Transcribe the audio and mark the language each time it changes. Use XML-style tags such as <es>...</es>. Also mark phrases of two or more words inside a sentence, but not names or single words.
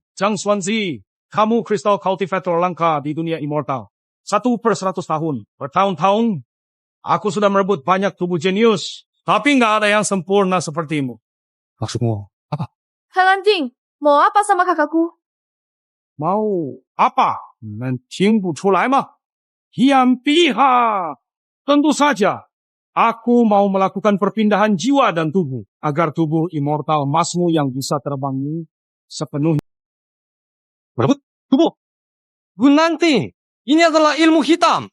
<id>Zhang Xuanzi, kamu Crystal Cultivator langka di dunia immortal. 1/100 tahun. Bertahun-tahun, aku sudah merebut banyak tubuh jenius. Tapi nggak ada yang sempurna sepertimu. Maksudmu apa? Helanting, mau apa sama kakakku? Mau apa?</id> <zh>能听不出来吗?</zh> <id>Hiam Piha. Tentu saja. Aku mau melakukan perpindahan jiwa dan tubuh. Agar tubuh immortal emasmu yang bisa terbang ini sepenuhnya. Merebut tubuh? Gunanti, ini adalah ilmu hitam.</id>